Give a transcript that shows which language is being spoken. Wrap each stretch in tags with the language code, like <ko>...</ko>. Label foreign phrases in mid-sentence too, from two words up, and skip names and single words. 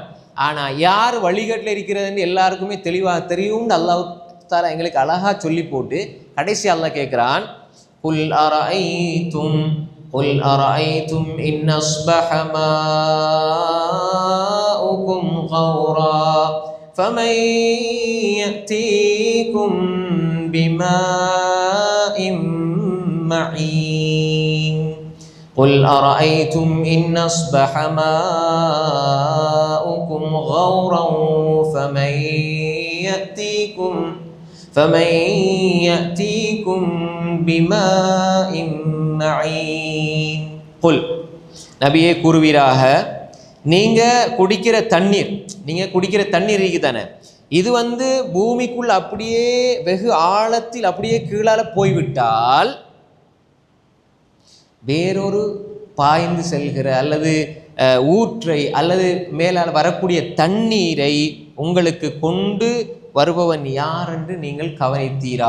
<ta>ஆனால் யார் வழிகாட்டில் இருக்கிறதுன்னு எல்லாருக்குமே தெளிவாக தெரியும்னு அல்லாஹ் தாலா எங்களுக்கு அழகா சொல்லி போட்டு கடைசி அல்லாஹ் கேட்குறான்,</ta> <ar>قل أرأيتم إن أصبح ماؤكم غورا فمن يأتيكم بماء معين. قل أرأيتم إن أصبح ماؤكم غورا فمن يأتيكم بماء معين.</ar> <ta>قل நபியே கூறுவீராக, நீங்கள் குடிக்கிற தண்ணீர் இருக்கு தானே, இது பூமிக்குள் அப்படியே வெகு ஆழத்தில் அப்படியே கீழால போய்விட்டால் வேறொரு பாய்ந்து செல்கிற அல்லது ஊற்றை அல்லது மேலால் வரக்கூடிய தண்ணீரை உங்களுக்கு கொண்டு வருபவன் யார் என்று நீங்கள் கவனித்தீரா?</ta>